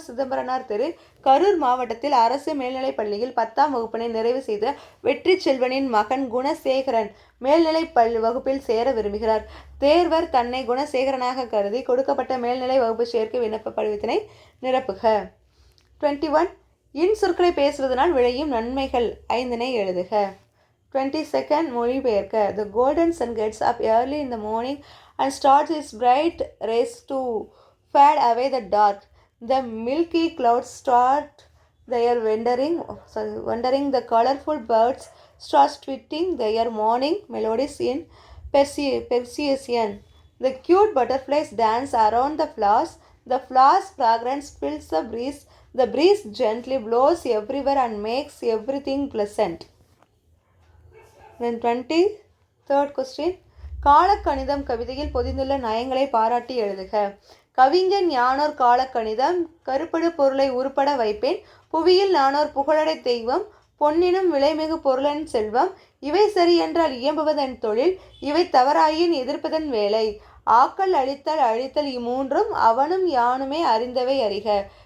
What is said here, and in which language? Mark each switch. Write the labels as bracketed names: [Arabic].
[Tamil] சிதம்பரனார் தெரு, கரூர் மாவட்டத்தில் அரசு மேல்நிலைப் பள்ளியில் 10ஆம் வகுப்பினை நிறைவு செய்த வெற்றி செல்வனின் மகன் குணசேகரன் மேல்நிலை வகுப்பில் சேர விரும்புகிறார். தேர்வர் தன்னை குணசேகரனாக கருதி கொடுக்கப்பட்ட மேல்நிலை வகுப்பு சேர்க்கை விண்ணப்ப படிவத்தினை நிரப்புக. 21 இன்சொற்களை பேசுவதனால் விளையும் நன்மைகள் 5னை எழுதுக. 22nd மொழிபெயர்க்க. [English] The golden sun gets up early in the morning and starts its bright rays to fade away the dark. The milky clouds start their wandering. The colorful birds start tweeting their morning melodies in Persian. The cute butterflies dance around the flowers. The flowers' fragrance fills the breeze. The breeze gently blows everywhere and makes everything pleasant. Then 23rd question. [Tamil] காலக்கணிதம் கவிதையில் பொதிந்துள்ள நயங்களை பாராட்டி எழுதுக. கவிஞன் யானோர் காலக்கணிதம், கருப்படு பொருளை உருப்பட வைப்பேன், புவியில் நானோர் புகழடை தெய்வம், பொன்னினும் விலைமிகு பொருளன் செல்வம், இவை சரி என்றால் இயம்புவதன் தொழில், இவை தவறாயின் எதிர்ப்பதன் வேலை, ஆக்கல் அழித்தல் அழித்தல் இம்மூன்றும் அவனும் யானுமே அறிந்தவை அறிக.